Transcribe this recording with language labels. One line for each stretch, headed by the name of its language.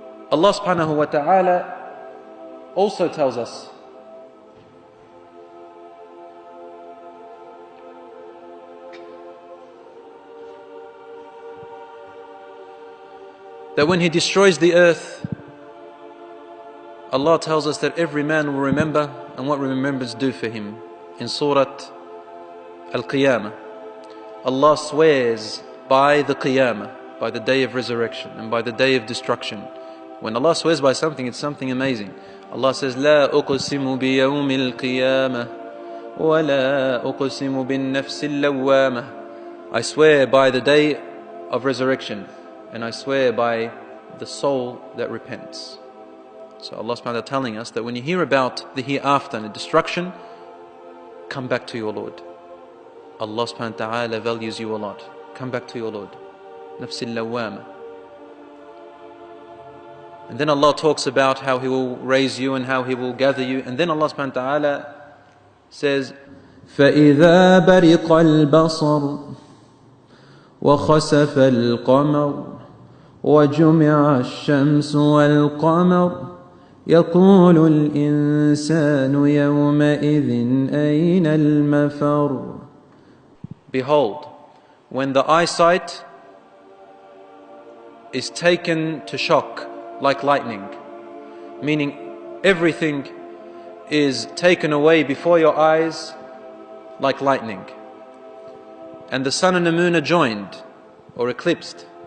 English: Allah subhanahu wa ta'ala also tells us that when He destroys the earth, Allah tells us that every man will remember and what remembrance do for him. In Surah Al-Qiyamah, Allah swears by the Qiyamah, by the day of resurrection and by the day of destruction. When Allah swears by something, it's something amazing.
Arabic: Allah says, لا أقسم بيوم القيامة ولا أقسم بالنفس اللوامة.
English: I swear by the day of resurrection and I swear by the soul that repents. So Allah subhanahu wa ta'ala telling us that when you hear about the hereafter and the destruction, come back to your Lord. Allah subhanahu wa ta'ala values you a lot. Come back to your Lord. nafs al-lawwama. And then Allah talks about how He will raise you and how He will gather you. And then Allah subhanahu wa ta'ala says,
Arabic: فإذا برق البصر وخسف القمر وجمع الشمس والقمر يقول الإنسان يومئذ أين المفر.
English: Behold, when the eyesight is taken to shock like lightning, meaning everything is taken away before your eyes like lightning, and the sun and the moon are joined or eclipsed.